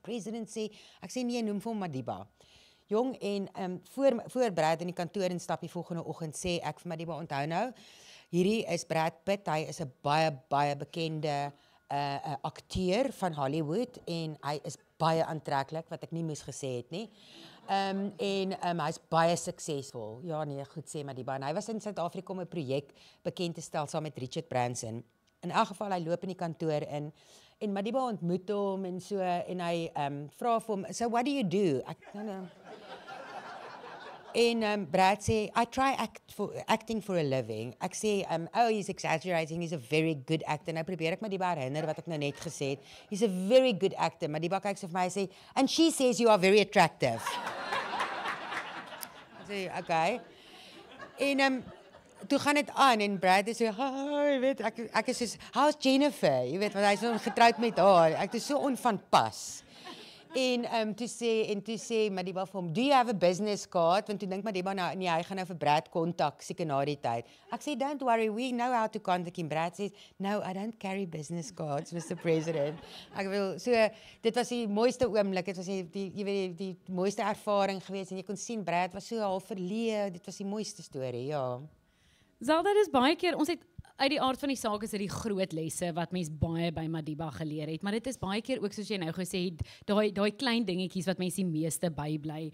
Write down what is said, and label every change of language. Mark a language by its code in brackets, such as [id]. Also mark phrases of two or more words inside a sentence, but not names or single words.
[af] President sê, ek sê nee, noem vir hom Madiba. Jong, en voor Brad in die kantoor instap die volgende oggend, sê ek vir Madiba, onthou nou, hierdie is Brad Pitt, hy is 'n baie bekende akteur van Hollywood, en hy is baie aantreklik, wat ek nie moes gesê het nie. Hy's baie suksesvol. Ja nee, goed sê Madiba. En hy was in Suid-Afrika om 'n projek bekend te stel saam met Richard Branson. In elk geval, hy loop in die kantoor in en Madiba ontmoet hom en so en hy vra vir hom, [en] so what do you do? [af] En Brad sê, [en] I try acting for a living. [af] Ek sê, [en] oh, he's exaggerating, he's a very good actor. [af] Nou probeer ek Madiba herinner wat ek nou net gesê het. [en] He's a very good actor. [af] Madiba kyk so vir my en sê, [en] and she says you are very attractive. [af] Ek sê, okay. En toe gaan dit aan en Brad sê, jy weet, ek is soos, [en] how's Jennifer? [af] Jy weet, want hy is so getroud met haar. Ek is so onvanpas. En toe sê Madiba vir hom, [en] do you have a business card? [af] Want toe dink Madiba, nou, nee, hy gaan nou vir Brad kontak, seker na die tyd. Ek sê, [en] don't worry, we know how to contact him. [af] Brad sê, [en] no, I don't carry business cards, Mr. President. [af] Ek wil, so, dit was die mooiste oomblik, dit was die mooiste ervaring geweest, en jy kon sien, Brad was so half verleë, dit was die mooiste storie, ja. Zelda, dis baie keer, ons het uit die aard van die saak is dit die groot lesse wat mens baie by Madiba geleer het, maar dit is baie keer ook soos jy nou gesê het, daai klein dingetjies wat mens die meeste bybly.